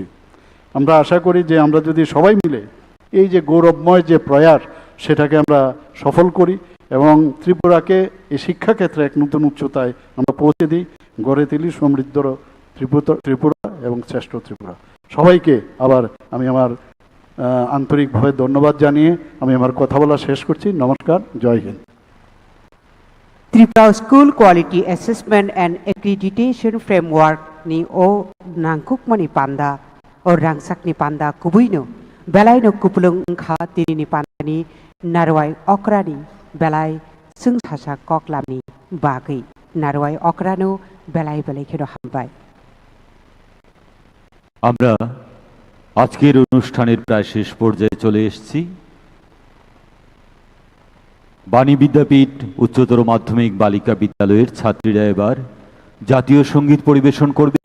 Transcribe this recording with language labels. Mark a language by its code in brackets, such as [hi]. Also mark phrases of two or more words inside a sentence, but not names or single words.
[bn] আমরা আশা করি যে আমরা যদি সবাই মিলে এই যে গৌরবময় যে প্রয়াস, সেটাকে আমরা সফল করি এবং ত্রিপুরাকে এই শিক্ষাক্ষেত্রে এক নতুন উচ্চতায় আমরা পৌঁছে দিই, গড়ে তুলি সমৃদ্ধ ত্রিপুরা এবং শ্রেষ্ঠ ত্রিপুরা। সবাইকে আবার আমি আমার আন্তরিকভাবে ধন্যবাদ জানিয়ে আমি আমার কথা বলা শেষ করছি। নমস্কার, [hi] जय हिंद। [trp] Tripura School Quality Assessment and Accreditation Framework ni o nangkukmani panda o rangsakni panda kubuino belai no kupulung engkha tirini pandani narwai okrani belai sungsasa koklamni bagai narwai okrano belai belai kheno hambai। [bn] আমরা আজকের অনুষ্ঠানের প্রায় শেষ পর্যায়ে চলে এসেছি। বাণী বিদ্যাপীঠ উচ্চতর মাধ্যমিক বালিকা বিদ্যালয়ের ছাত্রীরা এবার জাতীয় সঙ্গীত পরিবেশন করবে।